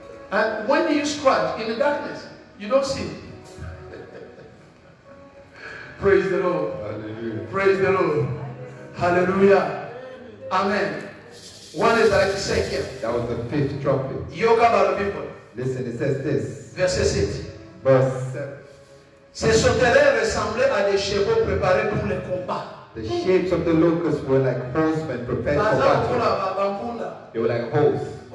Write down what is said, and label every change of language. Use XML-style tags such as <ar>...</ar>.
<en>And when you scratch in the darkness, you don't see. Praise the Lord. Hallelujah. Praise the Lord. Hallelujah. Amen. What is that to say here? That was the fifth trumpet. Yoga about the people. Listen, it says this.</en> <fr>Verset 7.</fr> <en>Verse 7.</en> <fr>Ces sauterelles ressemblaient à des chevaux préparés pour le combat.</fr> <en>The shapes of the locusts were like horsemen prepared for battle. They were like horses.</en>